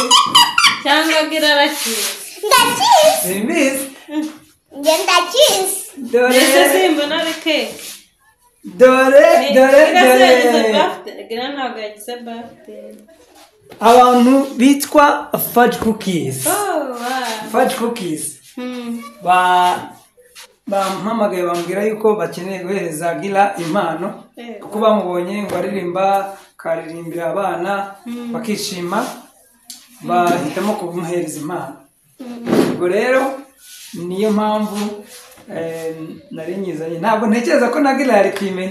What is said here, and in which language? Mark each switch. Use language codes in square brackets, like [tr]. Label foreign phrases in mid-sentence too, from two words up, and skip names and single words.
[rw] cyangwa gira arakizi ndakizi simbizi ndakizi ese simbona ari keke dore gira ntabwo yagize birthday abantu bitwa fudge cookies fudge cookies bampamagaye bambwira yuko bakeneye guhereza gira impano kuko bamubonye ngo aririmba karirimbira abana bakishima bahitamo kumuhereza impano ubwo rero niyo mpamvu nari nyizanye ntabwo ntekereza ko na gira yari kwimenya